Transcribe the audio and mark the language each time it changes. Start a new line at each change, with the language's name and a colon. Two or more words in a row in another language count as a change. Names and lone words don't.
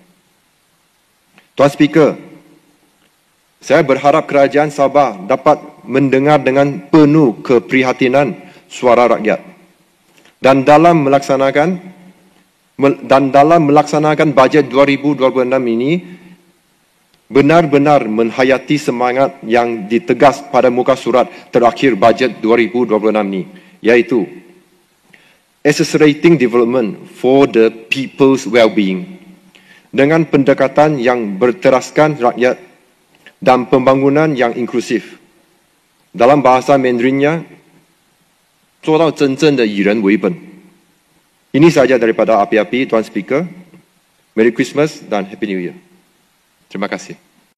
Malay: Tuan Speaker, saya berharap kerajaan Sabah dapat mendengar dengan penuh keprihatinan suara rakyat dan dalam melaksanakan bajet 2026 ini benar-benar menghayati semangat yang ditegas pada muka surat terakhir bajet 2026 ini, iaitu
English: accelerating development for the people's well-being
Malay: dengan pendekatan yang berteraskan rakyat dan pembangunan yang inklusif. Dalam bahasa Mandarinnya,
Chinese: 做到真正的以人为本。
Malay: Ini sahaja daripada api-api, Tuan Speaker.
English: Merry Christmas dan Happy New Year.
Malay: Terima kasih.